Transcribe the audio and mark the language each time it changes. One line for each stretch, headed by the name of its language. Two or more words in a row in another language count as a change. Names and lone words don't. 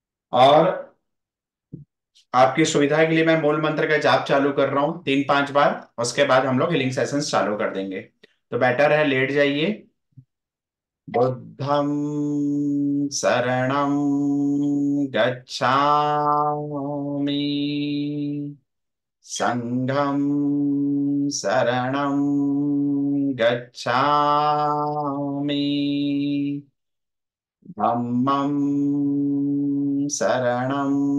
Hindi: और आपकी सुविधा के लिए मैं मूल मंत्र का जाप चालू कर रहा हूँ 3-5 बार। उसके बाद हम लोग हीलिंग सेशंस चालू कर देंगे। तो बेटर है लेट जाइए।
Pali: बुद्धं शरणं गच्छामि, संघं शरणं गच्छामि, धम्मं शरणं